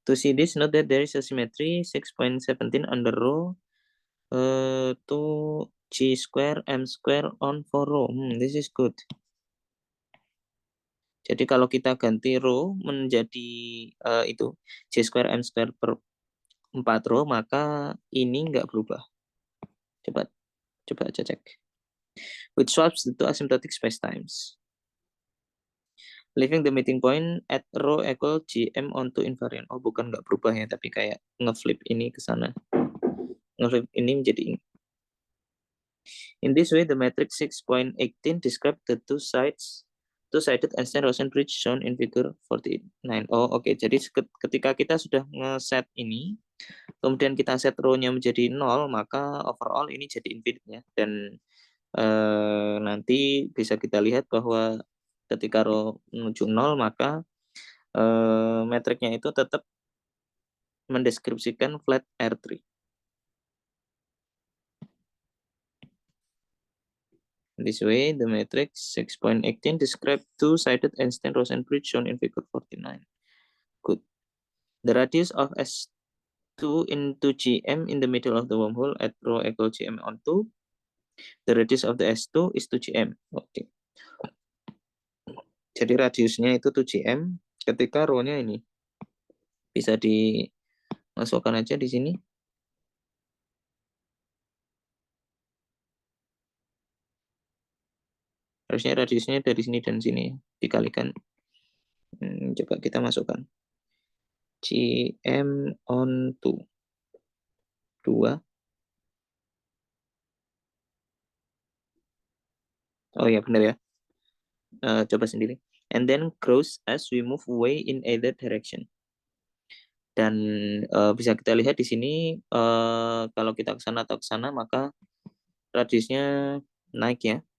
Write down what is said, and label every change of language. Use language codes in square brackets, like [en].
[en] To see this, note that there is a symmetry 6.17 under rho to G square M square on 4 rho. This is good. [id] Jadi kalau kita ganti rho menjadi itu [en] G square M square [id] per 4 rho, maka ini nggak berubah. Coba aja cek. [en] Which swaps the two asymptotic spacetimes. Leaving the meeting point at rho equal GM onto invariant. [id] Oh, bukan nggak berubah ya, tapi kayak ngeflip ini ke sana. Ngeflip ini menjadi ini. [en] In this way, the matrix 6.18 describe the two-sided Einstein-Rosen bridge shown in figure 49. [id] Oh, oke. Jadi ketika kita sudah nge-set ini, kemudian kita set rho-nya menjadi 0, maka overall ini jadi infinite ya. Dan nanti bisa kita lihat bahwa ketika rho menuju 0, maka metriknya itu tetap mendeskripsikan flat R3. [en] This way, the matrix 6.18 describe two-sided Einstein-Rosen bridge shown in figure 49. Good. The radius of S2 into GM in the middle of the wormhole at rho equal GM on 2. The radius of the S2 is 2GM. Oke. [id] Jadi radiusnya itu 2GM. Ketika rho-nya ini bisa dimasukkan aja di sini. Harusnya radiusnya dari sini dan sini dikalikan. Coba kita masukkan. [en] GM on 2. [id] 2. Oh ya, benar ya. Coba sendiri. [en] And then grows as we move away in either direction. [id] Dan bisa kita lihat di sini kalau kita ke sana atau ke sana, maka radiusnya naik ya.